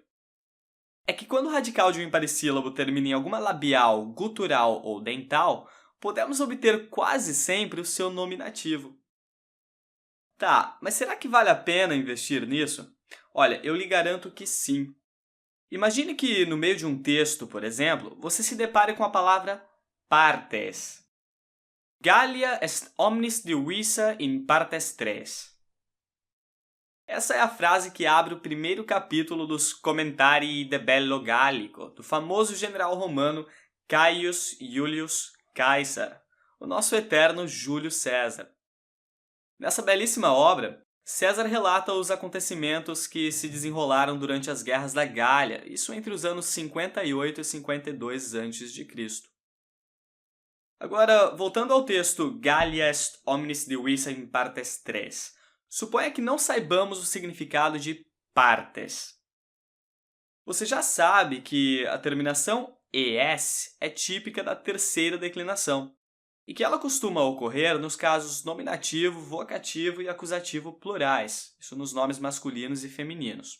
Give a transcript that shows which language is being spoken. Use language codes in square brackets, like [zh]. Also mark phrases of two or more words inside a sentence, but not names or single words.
[pt] É que quando o radical de um imparissílabo termina em alguma labial, gutural ou dental, podemos obter quase sempre o seu nominativo. Tá, mas será que vale a pena investir nisso? Olha, eu lhe garanto que sim. Imagine que no meio de um texto, por exemplo, você se depare com a palavra partes. [la] Gallia est omnis divisa in partes tres. [pt] Essa é a frase que abre o primeiro capítulo dos Commentarii de Bello Gallico, do famoso general romano Caius Iulius Caesar, o nosso eterno Júlio César. Nessa belíssima obra, César relata os acontecimentos que se desenrolaram durante as guerras da Gália, isso entre os anos 58 e 52 a.C. Agora, voltando ao texto [la] Gallia est omnis divisa in partes tres, [pt] suponha que não saibamos o significado de partes. Você já sabe que a terminação es é típica da terceira declinação e que ela costuma ocorrer nos casos nominativo, vocativo e acusativo plurais, isso nos nomes masculinos e femininos.